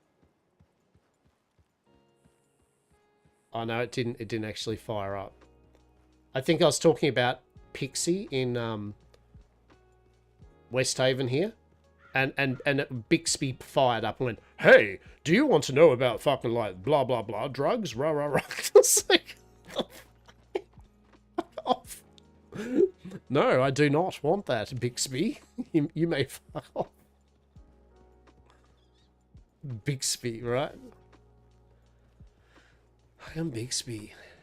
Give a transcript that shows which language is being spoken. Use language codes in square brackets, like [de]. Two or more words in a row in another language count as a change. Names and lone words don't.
[en] Oh no, it didn't actually fire up. I think I was talking about Pixie in Westhaven here. And Bixby fired up and went, hey, do you want to know about fucking like blah blah blah drugs? Rah rah rah. It's like, off. No, I do not want that, Bixby. You may fuck off. Bixby, right? I am Bixby.